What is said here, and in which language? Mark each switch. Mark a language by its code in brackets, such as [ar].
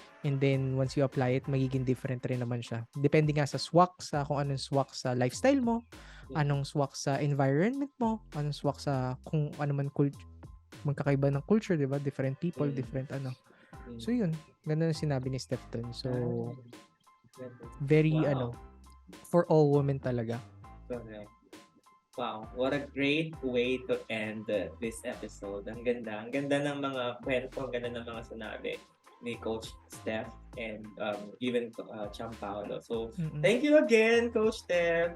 [en] And then once you apply it, [tl] magiging different rin naman siya. Depende nga sa swak, sa kung anong swak sa lifestyle mo, anong swak sa environment mo, anong swak sa kung ano man magkakaiba ng culture, di ba? [en] Different people, different [tl] So yun, ganun ang sinabi ni Steph dun. [en] So very Wow. for all women talaga. Correct. Wow, what a great way to end this episode. [tl] Ang ganda ng mga kwento, ang ganda ng mga sinabi ni Coach Steph and even Cham Paolo. [en] So, thank you again, Coach Steph.